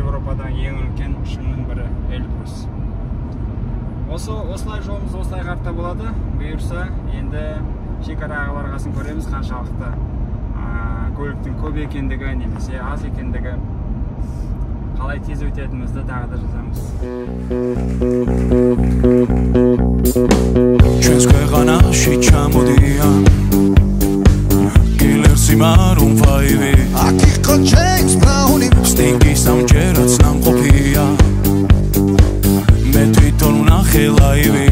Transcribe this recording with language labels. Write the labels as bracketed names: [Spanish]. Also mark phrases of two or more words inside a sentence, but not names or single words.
[Kazakh] Еуропадағы ең үлкен шыңның бірі Эльбрус. Осылай жолымыз осылай қарта болады. Бұйырса, енді шекараға барғасын көреміз, қаншалықты көліктің көп екендігі немесе аз екендігі, қалай тез өтетінімізді тағы да жазамыз. [Georgian] ჩვენს ქვეყანაში ჩამოდიან კილერსი მარუნ ფაივი აქ იყო ჯეიმს ბრაუნი სტინგი სამჯერაც ნამყოფია მე თვითონ ვნახე ლაივი